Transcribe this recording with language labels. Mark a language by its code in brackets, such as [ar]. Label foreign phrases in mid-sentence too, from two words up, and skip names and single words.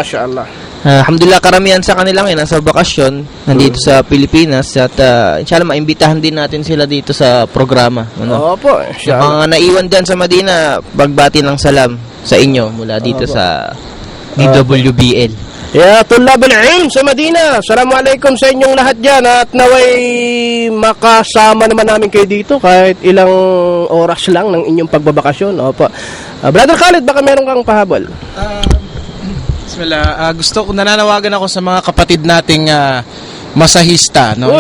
[tl] Mashallah. Alhamdulillah, karamihan sa kanila ngayon nasa bakasyon, nandito sa Pilipinas, at inshallah maimbitahan din natin sila dito sa programa. Ano? Opo, Yung mga naiwan dyan sa Madina, pagbati ng salam sa inyo mula dito sa DWBL. [ar] يا طلاب العلم sa Madina. [tl] Assalamualaikum sa inyong lahat dyan at naway makasama naman namin kayo dito kahit ilang oras lang ng inyong pagbabakasyon. Opo. Brother Khalid, baka meron kang pahabol? Bismillah. Gusto ko, nananawagan ako sa mga kapatid nating masahista, no?